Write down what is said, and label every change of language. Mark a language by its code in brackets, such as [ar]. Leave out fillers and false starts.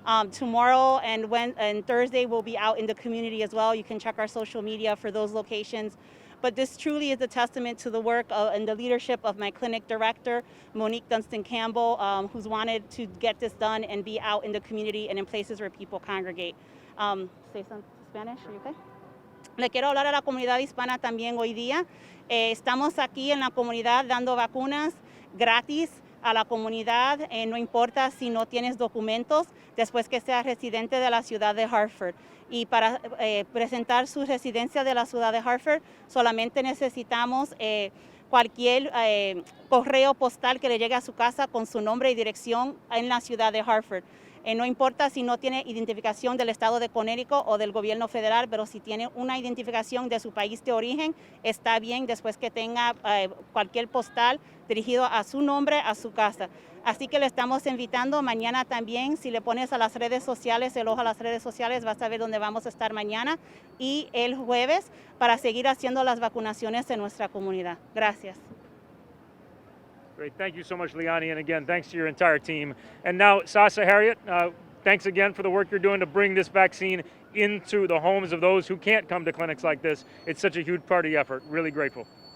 [en] Tomorrow and Thursday we'll be out in the community as well. You can check our social media for those locations. But this truly is a testament to the work and the leadership of my clinic director, Monique Dunstan-Campbell, who's wanted to get this done and be out in the community and in places where people congregate. Say some Spanish, are you okay? [es] Le quiero hablar a la comunidad hispana también hoy día. Estamos aquí en la comunidad dando vacunas gratis a la comunidad, no importa si no tienes documentos, después que seas residente de la ciudad de Hartford. Y para presentar su residencia de la ciudad de Hartford, solamente necesitamos cualquier correo postal que le llegue a su casa con su nombre y dirección en la ciudad de Hartford. No importa si no tiene identificación del estado de Connecticut o del gobierno federal, pero si tiene una identificación de su país de origen, está bien después que tenga cualquier postal dirigido a su nombre, a su casa. Así que le estamos invitando mañana también. Si le pones a las redes sociales, el ojo a las redes sociales, vas a ver dónde vamos a estar mañana y el jueves para seguir haciendo las vacunaciones en nuestra comunidad. Gracias. [en] Great, thank you so much, Liani, and again, thanks to your entire team. And now, Sasa, Harriet, thanks again for the work you're doing to bring this vaccine into the homes of those who can't come to clinics like this. It's such a huge part of the effort. Really grateful.